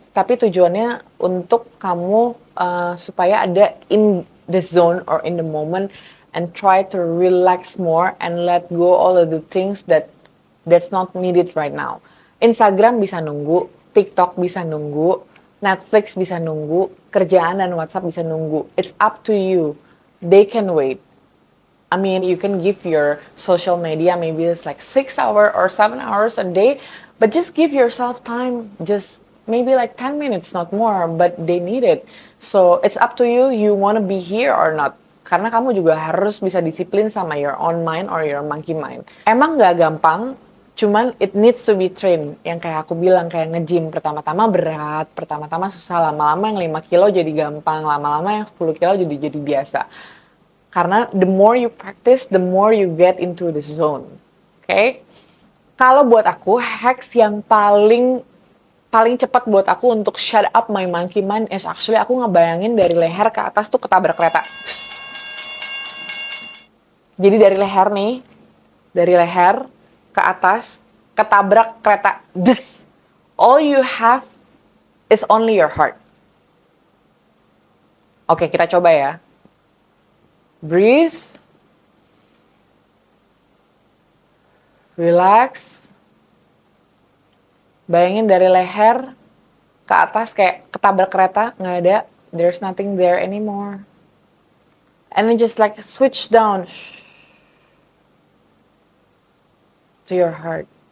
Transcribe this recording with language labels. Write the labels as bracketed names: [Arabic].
[Indonesian] tapi tujuannya untuk kamu supaya ada [English] in the zone or in the moment and try to relax more and let go all of the things that's not needed right now. [Indonesian] Instagram bisa nunggu, TikTok bisa nunggu, Netflix bisa nunggu, kerjaan dan WhatsApp bisa nunggu. [English] It's up to you. They can wait. I mean, you can give your social media maybe it's like 6 hours or 7 hours a day, but just give yourself time, just maybe like 10 minutes, not more, but they need it. So it's up to you, you want to be here or not. [Indonesian] Karena kamu juga harus bisa disiplin sama [English] your own mind or your monkey mind. [Indonesian] Emang nggak gampang, cuman [English] it needs to be trained. [Indonesian] Yang kayak aku bilang, kayak nge-gym. Pertama-tama berat, pertama-tama susah, lama-lama yang 5 kilo jadi gampang, lama-lama yang 10 kilo jadi biasa. [English] Karena the more you practice, the more you get into the zone. Oke? Okay? [Indonesian] Kalau buat aku, hacks yang paling cepat buat aku untuk [English] shut up my monkey mind is actually [Indonesian] aku ngebayangin dari leher ke atas tuh ketabrak kereta. Jadi dari leher nih, dari leher ke atas, ketabrak kereta. [English] This. All you have is only your heart. [Indonesian] Oke, kita coba ya. Breathe. [English] Relax. [Indonesian] Bayangin dari leher ke atas kayak ketabrak kereta, nggak ada. [English] There's nothing there anymore. And then just like switch down to your heart.